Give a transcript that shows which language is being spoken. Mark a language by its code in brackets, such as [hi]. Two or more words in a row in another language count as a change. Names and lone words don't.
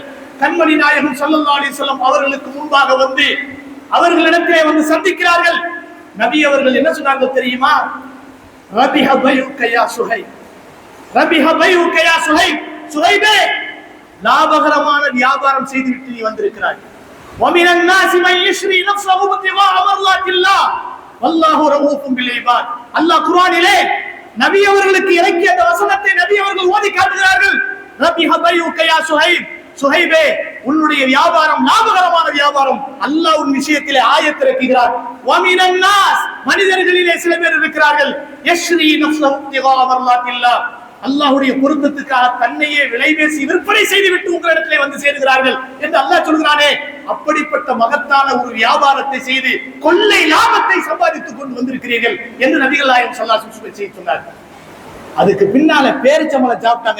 [ta] கண்மணி நாயகம் [ar] صلى الله عليه وسلم [ta] அவர்களுக்கு முன்பாக வந்து அவர்களிடத்திலே வந்து சந்திக்கிறார்கள். நபி அவர்கள் என்ன சொன்னார்கள் தெரியுமா? [ar] ربح بيعك يا صهيب, ربح بيعك يا صهيب, [ta] சுஹைபே, லாபகரமான வியாபாரம் செய்துவிட்டு நீ வந்திருக்கிறாய். [ar] وَمِنَ النَّاسِ مَن يَشْرِي نَفْسَهُ ابْتِغَاءَ مَرْضَاتِ اللَّهِ وَاللَّهُ رَءُوفٌ بِالْعِبَادِ. [ta] அல்லாஹ் குர்ஆனிலே நபி அவர்களுக்கு இறக்கிய அந்த வசனத்தை நபி அவர்கள் ஓதி காட்டுகிறார்கள். [ar] ربح بيعك يا صهيب, [ta] சுஹைபே உன்னுடைய வியாபாரம் லாபகரமான வியாபாரம். அல்லாஹ் உன் விஷயத்திலே ஆயத் இறக்குகிறார். [ar] وَمِنَ النَّاسِ [ta] மனிதர்களிலே சில பேர் இருக்கிறார்கள், [ar] يَشْرِي نَفْسَهُ ابْتِغَاءَ مَرْضَاتِ اللَّهِ [ta] அல்லாஹ்வுடைய பொருத்தத்துக்காக தன்னையே விலை பேசி விற்பனை செய்துவிட்டு உங்களிடத்திலே வந்து சேருகிறார்கள் என்று அல்லாஹ் சொல்கிறானே. அப்படிப்பட்ட மகத்தான ஒரு வியாபாரத்தை செய்து கொள்ளை லாபத்தை சம்பாதித்துக் கொண்டு வந்திருக்கிறீர்கள் என்று நபிகள் நாயகம் [ar] صلى الله عليه وسلم [ta] சொன்னார். அதுக்கு பின்னால பேரிச்சம்பழம் சாப்பிட்டாங்க.